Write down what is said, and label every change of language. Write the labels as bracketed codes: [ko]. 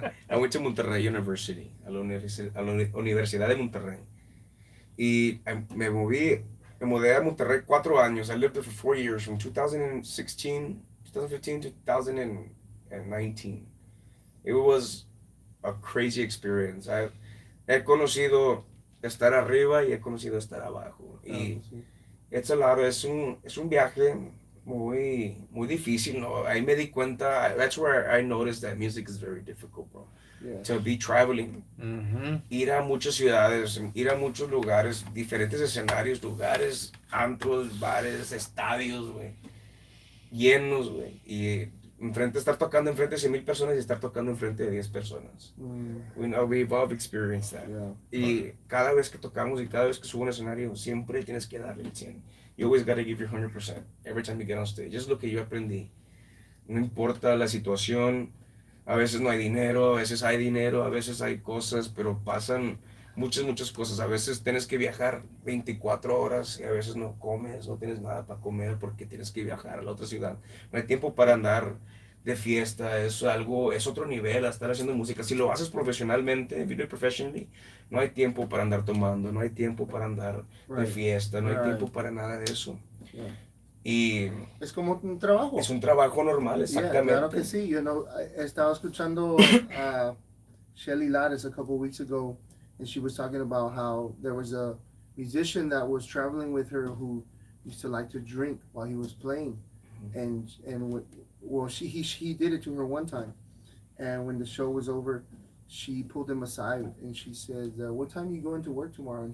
[en] I went to Monterrey University, [es] a la Universidad de Monterrey. Y me mudé a Monterrey 4 años. [en] I lived there for 4 years, from 2015 to 2019. It was a crazy experience. [es] He conocido estar arriba y he conocido estar abajo. Y [en] it's a lot, [es] es un viaje muy difícil, ¿no? Ahí me di cuenta, [en] that's where I noticed that music is very difficult, bro. Yeah. To be traveling. [es] Ir a muchas ciudades, ir a muchos lugares, diferentes escenarios, lugares, antros, bares, estadios, güey. Llenos, güey. Y estar tocando enfrente de 100,000 personas y estar tocando enfrente de 10 personas. [en] We've all experienced that. Yeah. [es] Y cada vez que tocamos y cada vez que subo un escenario, siempre tienes que darle el 100. [en] You always gotta give your 100% every time you get on stage. [es] Es lo que yo aprendí. No importa la situación, a veces no hay dinero, a veces hay dinero, a veces hay cosas, pero pasan muchas cosas. A veces tienes que viajar 24 horas y a veces no comes, no tienes nada para comer porque tienes que viajar a la otra ciudad. No hay tiempo para andar de fiesta, es otro nivel a estar haciendo música. Si lo haces profesionalmente, [en] if you do it professionally, [es] no hay tiempo para andar tomando, no hay tiempo para andar de fiesta, no hay tiempo para nada de eso. [en] Yeah. [es] Y es como un trabajo. Es un trabajo normal, exactamente. [en] Yeah, [es] claro que sí. [en] You know, [es] estaba escuchando [en] Shelly Lattes a couple weeks ago, and she was talking about how there was a musician that was traveling with her who used to like to drink while he was playing, and he did it to her one time, and when the show was over, she pulled him aside and she said, "What time are you going to work tomorrow?"